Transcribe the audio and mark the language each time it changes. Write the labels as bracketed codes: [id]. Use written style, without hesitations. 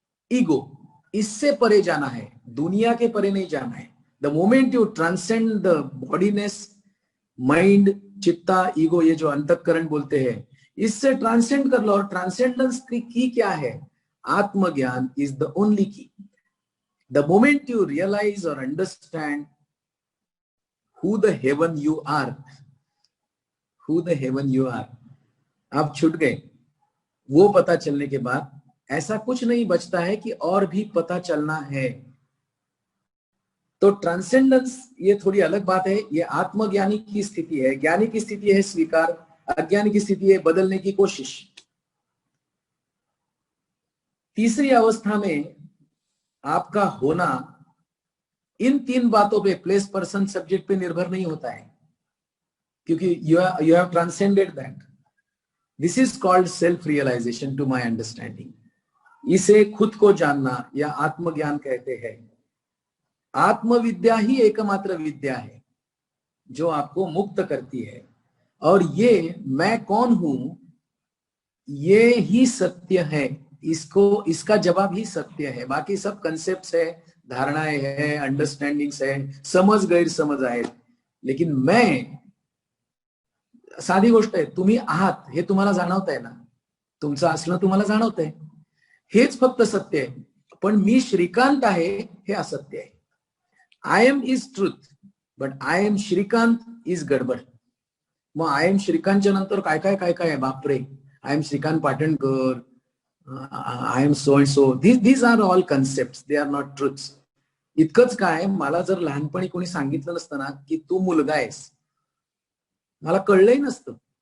[hi] Ego, इससे परे जाना है, दुनिया के परे नहीं जाना है। [en] the moment you transcend the bodyness, [hi] mind, चित्ता, ईगो, ये जो अंतःकरण बोलते हैं, इससे ट्रांसेंड कर लो। और ट्रांसेंडेंस की क्या है? [en] आत्मज्ञान is the only key. The moment you realise और understand who the heaven you are, who the heaven you are, [hi] आप छूट गए। वो पता चलने के बाद ऐसा कुछ नहीं बचता है कि और भी पता चलना है। तो ट्रांसेंडेंस ये थोड़ी अलग बात है, ये आत्मज्ञानी की स्थिति है। ज्ञानी की स्थिति है स्वीकार, अज्ञानी की स्थिति है बदलने की कोशिश। तीसरी अवस्था में आपका होना इन तीन बातों पे, प्लेस, पर्सन, सब्जेक्ट पे निर्भर नहीं होता है, क्योंकि [en] You have transcended that. This is called self realisation to my understanding. [hi] इसे खुद को जानना या आत्मज्ञान कहते हैं। आत्मविद्या ही एकमात्र विद्या है जो आपको मुक्त करती है। और ये मैं कौन हूं, ये ही सत्य है। इसका जवाब ही सत्य है। बाकी सब कंसेप्ट्स है, धारणाएं है, अंडरस्टँडिंग्स है, [mr] समज गैरसमज आहेत। [hi] लेकिन मैं, [mr] साधी गोष्ट आहे, तुम्ही आहात हे तुम्हाला जाणवत आहे ना, तुमचं असणं तुम्हाला जाणवत आहे, हेच फक्त सत्य आहे। पण मी श्रीकांत आहे हे असत्य आहे। [en] I am is truth, but I am Shrikant is गडबड। [mr] मग [en] I am श्रीकांतच्या नंतर काय काय काय काय आहे, बापरे, I am Shrikant Patankar, I am so and so, these are all concept, they are not truths. [mr] इतकंच काय, मला जर लहानपणी कोणी सांगितलं नसतं ना की तू मुलगा आहेस, मला कळलंही नसतं।